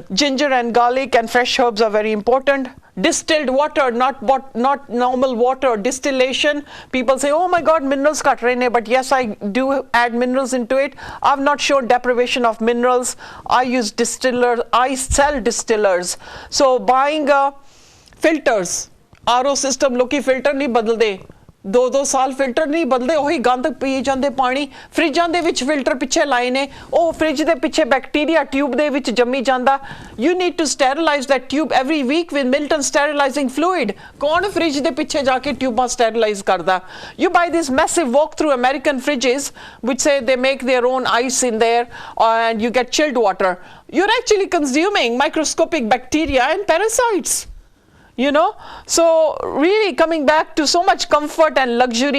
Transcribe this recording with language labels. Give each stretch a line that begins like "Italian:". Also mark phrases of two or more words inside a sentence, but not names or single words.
English: Ginger and garlic and fresh herbs are very important. Distilled water, not normal water, distillation. People say, oh my God, minerals cut rahe, but yes, I do add minerals into it. I've not shown deprivation of minerals. I use distillers, I sell distillers. So buying filters, RO system,
Hindi: लोकी filter नहीं बदलते, 2-2 साल फिल्टर नहीं बदलते,
Punjabi: ਉਹੀ गंद पी ਜਾਂਦੇ ਪਾਣੀ, ਫਰਿੱਜਾਂ ਦੇ ਵਿੱਚ ਫਿਲਟਰ ਪਿੱਛੇ ਲਾਏ ਨੇ, ਉਹ ਫਰਿੱਜ ਦੇ ਪਿੱਛੇ ਬੈਕਟੀਰੀਆ ਟਿਊਬ ਦੇ ਵਿੱਚ ਜੰਮੀ ਜਾਂਦਾ.
English: You need to sterilize that tube every week with Milton sterilizing fluid.
Punjabi: ਕੌਣ ਫਰਿੱਜ ਦੇ ਪਿੱਛੇ ਜਾ ਕੇ ਟਿਊਬਾਂ sterilize ਕਰਦਾ?
English: You buy these massive walk-through American fridges which say they make their own ice in there and you get chilled water. You're actually consuming microscopic bacteria and parasites. You know, so really coming back to so much comfort and luxury.